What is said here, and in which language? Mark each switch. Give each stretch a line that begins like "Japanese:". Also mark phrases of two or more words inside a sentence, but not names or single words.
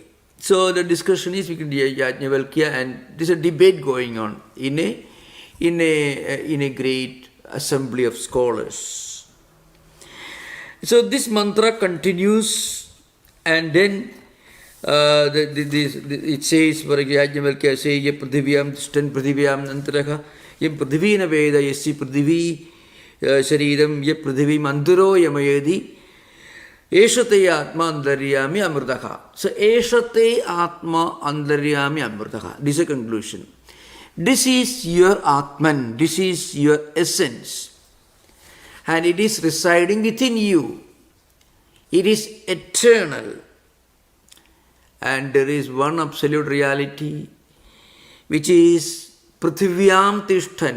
English: So, the discussion is between Yajnavalkya, and there's a debate going on in a great assembly of scholars. So this mantra continues, and then it says, for Yajnavalkya says,
Sanskrit: यः पृथिव्यां तिष्ठन् पृथिव्या अन्तरः, यं पृथिवी न वेद यस्य पृथिवी शरीरम् यः पृथिवीम् अन्तरो यमयति, एष ते आत्मा अन्तर्यामी अमृतः. एष ते आत्मा अन्तर्यामी अमृतः.
English: This is a conclusion. This is your Atman, this is your essence. And it is residing within you. It is eternal. And there is one absolute reality, which is
Sanskrit: पृथिव्यां तिष्ठन्.